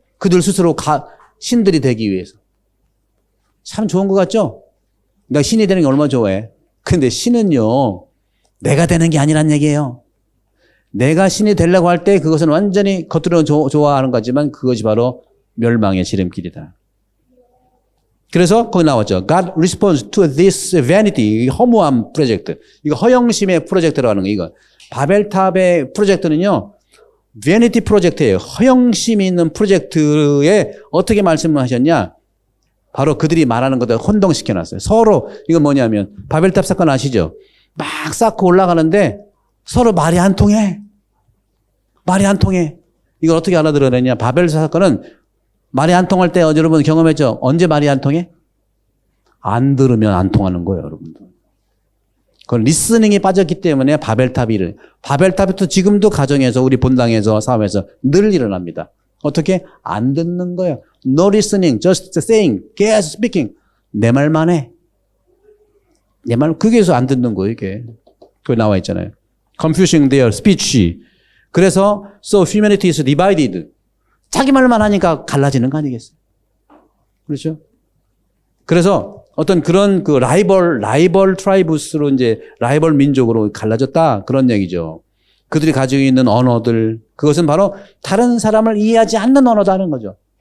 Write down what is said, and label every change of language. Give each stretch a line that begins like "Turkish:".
Korean: 그들 스스로 신들이 되기 위해서. 참 좋은 것 같죠? 나 신이 되는 게 얼마나 좋아해. 근데 신은요, 내가 되는 게 아니란 얘기예요. 내가 신이 되려고 할 때 그것은 완전히 겉으로는 좋아하는 거지만 그것이 바로 멸망의 지름길이다. 그래서 거기 나왔죠.
English: God responds to this vanity,
Korean: 허무한 프로젝트. 이거 허영심의 프로젝트라고 하는 거. 이거 바벨탑의 프로젝트는요, vanity 프로젝트예요. 허영심이 있는 프로젝트에 어떻게 말씀을 하셨냐? 바로 그들이 말하는 것들 혼동시켜놨어요. 서로 이건 뭐냐면 바벨탑 사건 아시죠? 막 쌓고 올라가는데 서로 말이 안 통해. 말이 안 통해. 이걸 어떻게 알아들어내냐? 바벨 사건은 말이 안 통할 때 여러분 경험했죠? 언제 말이 안 통해? 안 들으면 안 통하는 거예요, 여러분들. 그건 리스닝이 빠졌기 때문에 바벨탑이 또 지금도 가정에서 우리 본당에서 사업에서 늘 일어납니다. 어떻게? 안 듣는 거예요.
English: No listening, just saying,
Korean: 계속
English: speaking.
Korean: 내 말만 해. 내 말, 그게서 안 듣는 거예요, 이게. 그거 나와 있잖아요.
English: Confusing their speech.
Korean: 그래서
English: so humanity is divided.
Korean: 자기 말만 하니까 갈라지는 거 아니겠어요? 그렇죠? 그래서 어떤 그런 그 라이벌 트라이브스로 이제 라이벌 민족으로 갈라졌다. 그런 얘기죠. 그들이 가지고 있는 언어들, 그것은 바로 다른 사람을 이해하지 않는 언어다는 거죠.